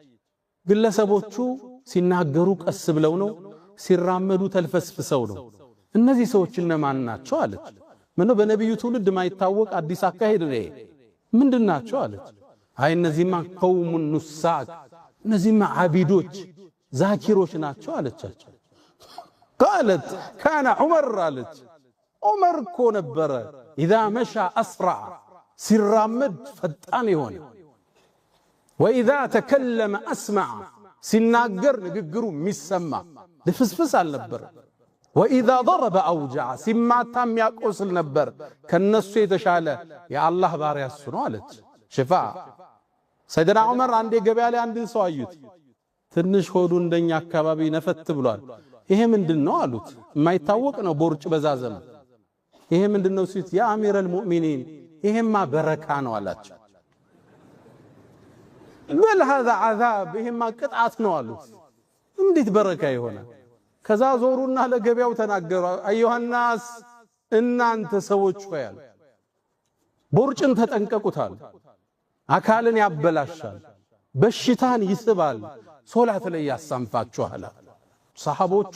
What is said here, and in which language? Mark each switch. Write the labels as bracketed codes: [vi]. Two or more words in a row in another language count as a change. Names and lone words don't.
[am] ግለሰቦቹ ሲናገሩ ቀስ ብለው ነው ሲራመዱ ተልፈስፍሰው ነው እነዚህ ሰዎች እነማን ናቸው አለች ምነው በነብዩ ትውልድ ማይታወቅ አዲስ አካሄድ ነው ምንድናቸው አለች አይ እነዚህማ [ar] قوم نساك [am] እነዚህማ አቢዶች ዛኪሮች ናቸው አለቻቸው [ar] قالت كان عمر [am] አለች ዑመር እኮ ነበረ [ar] اذا مشى اسرع [am] ሲራመድ ፈጣን ይሆን [ar] واذا تكلم اسمع [am] ሲናገር ንግግሩ የሚሰማ ልፍስፍስ አልነበረ [ar] واذا ضرب اوجع [am] ሲማታም ያቆስል ነበር ከነሱ የተሻለ የአላህ ባሪያ እሱ ነው አለች ሽፋ ሰይድና ዑመር አንዴ ገበያ ላይ አንድን ሰው አዩት ትንሽ ሆዱ እንደኛ አካባቢ ነፈት ብሏል ይሄ ምንድነው አሉት የማይታወቅ ነው ቦርጭ በዛዘም ይሄ ምንድነው ሲት [ar] يا أمير المؤمنين [am] ይሄማ በረካ ነው አላቸው በል [ar] هذا عذاب [am] ይሄማ ቅጣት ነው አሉት እንዴት በረካ ይሆናል ከዛ ዞሩና ለገበያው ተናገሩ አዩሃናስ እናንተ ሰዎች ሆያል ቦርጭን ተጠንቀቁታል አካልን ያበላሻል በሽታን ይስባል ሶላት ላይ ያሳንፋችኋል ሰሃቦቹ